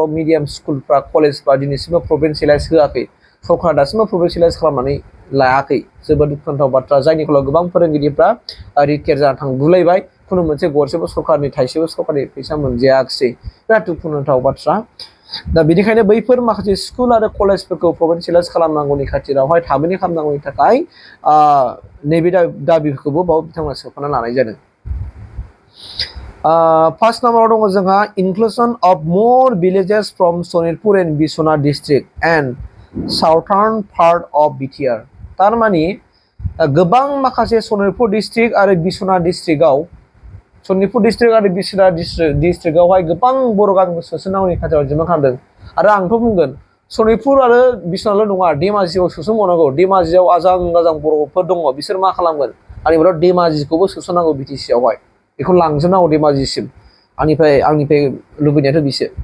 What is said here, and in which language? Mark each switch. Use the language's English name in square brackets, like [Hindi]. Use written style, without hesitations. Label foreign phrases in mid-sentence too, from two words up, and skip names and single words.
[Bodo] मिडियाम स्कुलफ्रा कलेजफ्रा दिनैसिमबो प्रभिन्सियेलाइज होआखै सरकारा दासिमबो प्रभिन्सियेलाइज खालामनानै लायाखै जोबोद दुखुनांथाव बाथ्रा जायनि फलाव गोबां फोरोंगिरिफ्रा रिटायार जाना थांगुलायबाय खुनु मोनसे गरसेबो सरकारनि थाइसेबो सरकारनि फैसा मोनजायाखिसै बिराद दुखुनांथाव बाथ्रा दा बेनिखायनो बैफोर माखासे स्कुल आरो कलेजफोरखौ प्रभिन्सियेलाइज खालामनांगौनि खाथिरावहाय थाबैनो खालामनांगौनि थाखाय नैबे दाबिफोरखौबो बाव बिथांमोना सोफाना लानाय जादों 1 नम्बराव दङ जोंहा [English] inclusion of more villages from सनितपुर and बिश्वनाथ district and southern part of BTR [Bodo] थारमाने गोबां माखासे सनितपुर डिस्ट्रिक्ट आरो बिश्वनाथ डिस्ट्रिक्टआव सनितपुर डिस्ट्रिक्ट आरो बिश्वनाथ डिस्ट्रिक्टआवहाय गोबां बर' गामिखौ सोसननांगौनि खाथियाव डिमान्ड खालामदों आरो आंथ' बुंगोन सनितपुर आरो बिश्वनाथल' नङा धेमाजियाव सोसनबावनांगौ धेमाजियाव आजां गाजां बर'फोर दङ बिसोर मा खालामगोन आंनिफ्राय धेमाजिखौबो सोसननांगौ BTC आवहाय बेखौ लांजोबनांगौ धेमाजिसिम आंनिफ्राय लुबैनायाथ' बिसो